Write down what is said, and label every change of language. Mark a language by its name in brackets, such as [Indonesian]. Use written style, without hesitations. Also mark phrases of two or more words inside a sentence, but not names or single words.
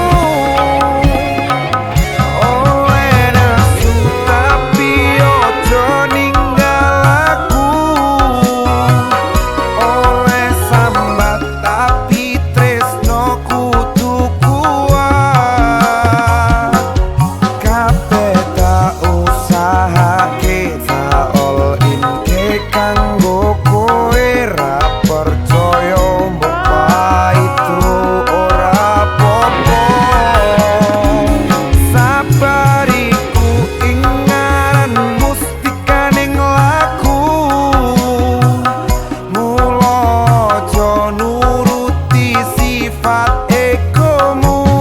[Javanese] Oleh nesu tapi ojo ninggal aku, oleh sambat tapi tresno kudu kuat. Kabeh tak usahake, tak [English] all in [Javanese] ke kanggo kowe, ra percaya mbok paitu ora apa-apa. Sabariku ingaran mustikaning laku, mula aja nuruti sifat egomu.